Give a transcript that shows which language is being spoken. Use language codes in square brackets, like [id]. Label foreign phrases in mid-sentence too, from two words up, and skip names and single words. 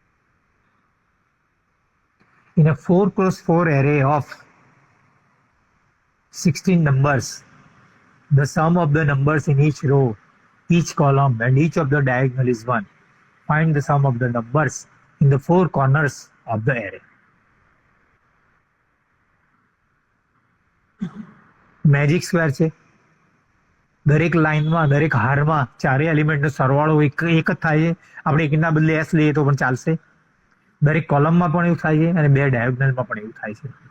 [en] In a 4x4 array of 16 numbers. The sum of the numbers in each row, each column, and each of the diagonal is 1. Find the sum of the numbers in the four corners of the array. [gu] મેજિક સ્ક્વેર છે. દરેક લાઈનમાં, દરેક હારમાં ચારે એલિમેન્ટનો સરવાળો એક જ થાય છે. આપણે એકના બદલે એસ લઈએ તો પણ ચાલશે. દરેક કોલમમાં પણ એવું થાય છે અને બે ડાયોગનલમાં પણ એવું થાય છે.